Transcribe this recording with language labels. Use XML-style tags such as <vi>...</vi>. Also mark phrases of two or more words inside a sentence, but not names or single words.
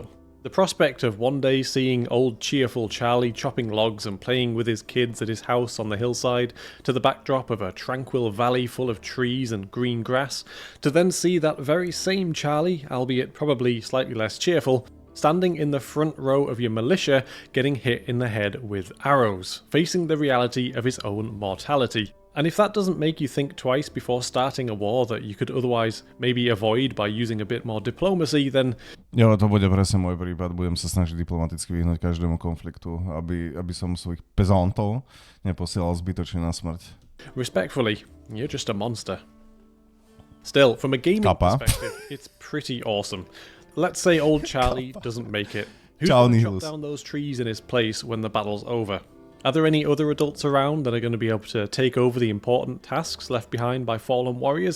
<en>The prospect of one day seeing old cheerful Charlie chopping logs and playing with his kids at his house on the hillside, to the backdrop of a tranquil valley full of trees and green grass, to then see that very same Charlie, albeit probably slightly less cheerful, standing in the front row of your militia getting hit in the head with arrows, facing the reality of his own mortality. And if that doesn't make you think twice before starting a war that you could otherwise maybe avoid by using a bit more diplomacy, then...</en> <sk>Jo, to bude presne môj prípad. Budem sa snažiť diplomaticky vyhnúť každému konfliktu, aby som svojich pezantov neposielal zbytočne na smrť.</sk> <en>Respectfully, you're just a monster. Still, from a gaming perspective, it's pretty awesome. Let's say old Charlie doesn't make it. Who's going to chop down those trees in his place when the battle's over? Are there any other adults around that are going to be able to take over the important tasks left behind by fallen warriors?</en>